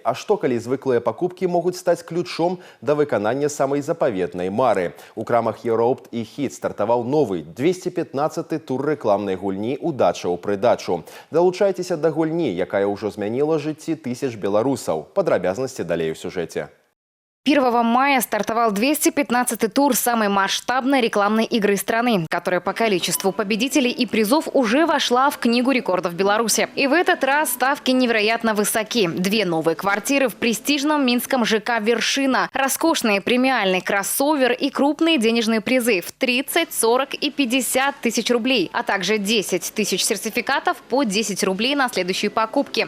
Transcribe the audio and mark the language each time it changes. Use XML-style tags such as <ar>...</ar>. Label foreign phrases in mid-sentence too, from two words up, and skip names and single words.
<be>А што, калі звыклыя пакупкі могуць стаць ключом да выканання самай запаветнай мары? У крамах Еўраопт і Хіт стартаваў новы 215-й тур рэкламнай гульні «Удача ў прыдачу». Далучайцеся да гульні, якая ўжо змяніла жыцці тысяч беларусаў. Падрабязнасці далей у сюжэце.</be> <ru>1 мая стартовал 215-й тур самой масштабной рекламной игры страны, которая по количеству победителей и призов уже вошла в Книгу рекордов Беларуси. И в этот раз ставки невероятно высоки. 2 новые квартиры в престижном минском ЖК «Вершина», роскошный премиальный кроссовер и крупные денежные призы в 30, 40 и 50 тысяч рублей, а также 10 тысяч сертификатов по 10 рублей на следующие покупки.</ru>